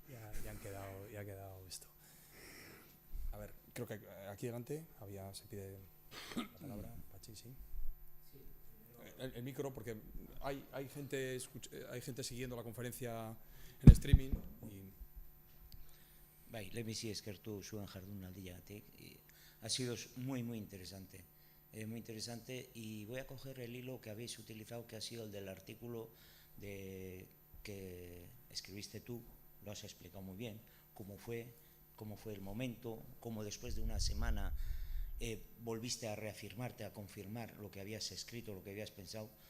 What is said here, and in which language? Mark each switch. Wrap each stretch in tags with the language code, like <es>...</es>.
<es>Ya han quedado esto. A ver, creo que aquí delante se pide la palabra, Pachi, sí. El micro, porque hay gente siguiendo la conferencia en streaming y...</es> <eu>Bai, lehenbizi eskertu zuen jardunaldiagatik.</eu> <es>Ha sido muy interesante. Muy interesante, y voy a coger el hilo que habéis utilizado, que ha sido el del artículo que escribiste tú. Lo has explicado muy bien, cómo fue el momento, cómo después de una semana volviste a reafirmarte, a confirmar lo que habías escrito, lo que habías pensado.</es>